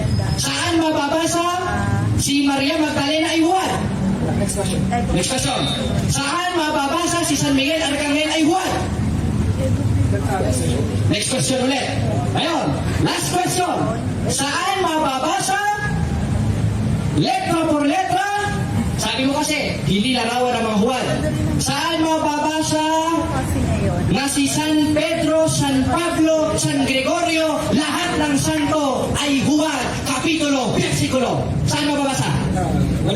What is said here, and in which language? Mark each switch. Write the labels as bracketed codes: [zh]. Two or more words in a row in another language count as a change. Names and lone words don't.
[tl] Saan mababasa si Maria Magdalena ay Juan? [en] Next question. Next question. Saan mababasa si San Miguel Arcangel ay Juan? Next question [tl] ulit. Ayun, [en] last question. [tl] Saan mababasa [es] letra por letra? [tl] Sabi mo kasi, hindi larawan ng mga Juan. Saan mababasa Kasi ngayon, na si San Pedro, San Pablo, San Gregorio, lahat ng santo ay Juan, kapitulo, versikulo? Saan mababasa? Wala.